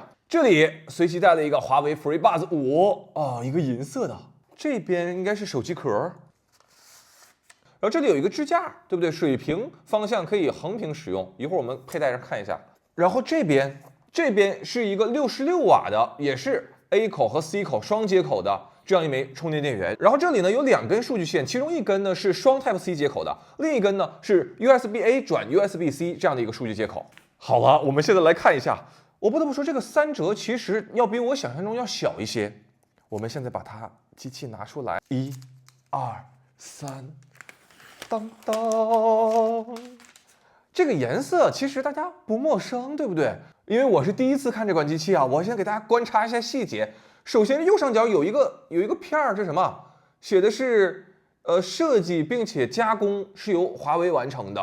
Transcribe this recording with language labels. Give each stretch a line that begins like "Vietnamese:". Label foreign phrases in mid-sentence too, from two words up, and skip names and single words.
Chinese: 這裡隨即帶了一個華為 FreeBuds 5啊，一個銀色的，這邊應該是手機殼，然後這裡有一個支架，對不對？水平方向可以橫屏使用，一會兒我們佩戴上看一下。然後這邊是一個66瓦的，也是 A 口和 C 口雙接口的這樣一枚充電電源。然後這裡呢有2根数據線，其中一根呢是雙 Type C 接口的，另一根呢是 USB-A 轉 USB-C 這樣的一個数据接口。好了，我們現在來看一下。我不得不說，這個3折其實要比我想象中要小一些。我們現在把它機器拿出来，1、2、3，當當。這個顏色其實大家不陌生，對不對？因為我是第一次看這款機器啊，我先給大家觀察一下細節。首先右上角有一個片兒，這是什麼？寫的是設計並且加工是由華為完成的。